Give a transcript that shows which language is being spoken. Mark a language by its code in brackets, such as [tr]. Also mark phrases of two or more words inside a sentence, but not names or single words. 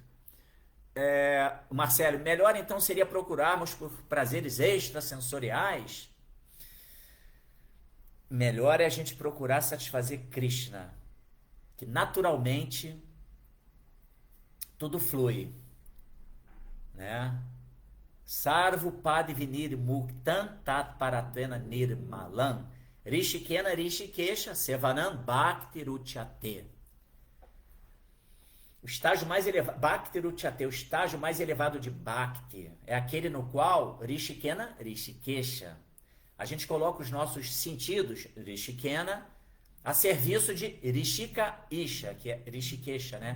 [pt] Marcelo, melhor então seria procurarmos por prazeres extrasensoriais? Melhor é a gente procurar satisfazer Krishna, que naturalmente tudo flui, né? [sa] Sarvo pad vinir muktan tat paratena nirmalam rishikena rishikesha sevanam bhakti ruchyate. [pt] O estágio mais elevado, [sa] Bhakti Ruchyate, [pt] o estágio mais elevado de Bhakti, é aquele no qual [sa] Rishikena, Rishikesha, [pt] a gente coloca os nossos sentidos, Rishikena, a serviço de [sa] Rishika Isha, [pt] que é Rishikesha, né?